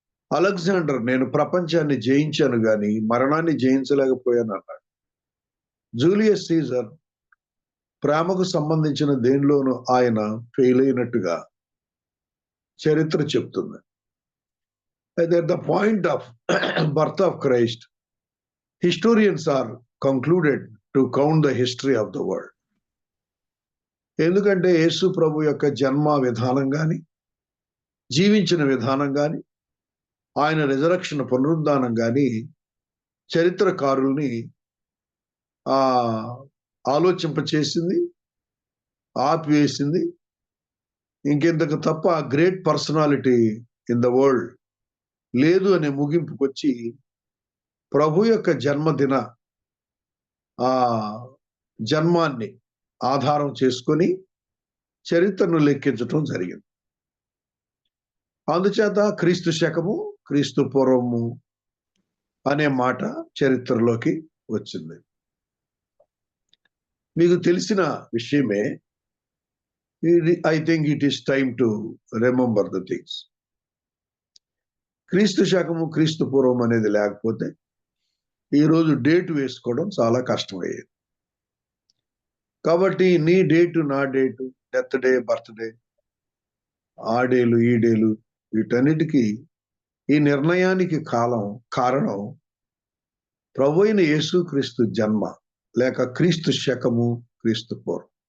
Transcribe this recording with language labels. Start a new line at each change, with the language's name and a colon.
Telugu: Alexander, నేను ప్రపంచాన్ని జయించాను గాని మరణాన్ని జయించలేకపోయాను అన్నాడు. జూలియస్ సీజర్, ప్రేమకు సంబంధించిన దేనిలోనూ ఆయన ఫెయిల్ అయినట్టుగా చరిత్ర చెప్తుంది.
English: అయితే at the point of birth of Christ, historians are concluded to count the history of the world.
Telugu: ఎందుకంటే యేసు ప్రభు యొక్క జన్మ విధానం కానీ, జీవించిన విధానం కానీ, ఆయన రిజరక్షన్ పునరుద్ధానం కానీ చరిత్రకారుల్ని ఆలోచింపచేసింది, ఆపివేసింది. ఇంకెంతకు తప్ప
English: great personality in the world
Telugu: లేదు అనే ముగింపుకొచ్చి ప్రభు యొక్క జన్మదిన జన్మాన్ని ఆధారం చేసుకొని చరిత్రను లెక్కించటం జరిగింది. అందుచేత క్రీస్తు శకము, క్రీస్తు పూర్వము అనే మాట చరిత్రలోకి వచ్చింది. మీకు తెలిసిన విషయమే.
English: I think it is time to remember the things.
Telugu: క్రీస్తు శకము, క్రీస్తు పూర్వం అనేది లేకపోతే ఈరోజు డేట్ వేసుకోవడం చాలా కష్టమయ్యేది. కాబట్టి నీ డేటు, నా డేటు, డెత్ డే, బర్త్డే, ఆ డేలు, ఈ డేలు, వీటన్నిటికీ ఈ నిర్ణయానికి కారణం ప్రభువైన యేసుక్రీస్తు జన్మ, లేక క్రీస్తు శకము, క్రీస్తు పూర్వం.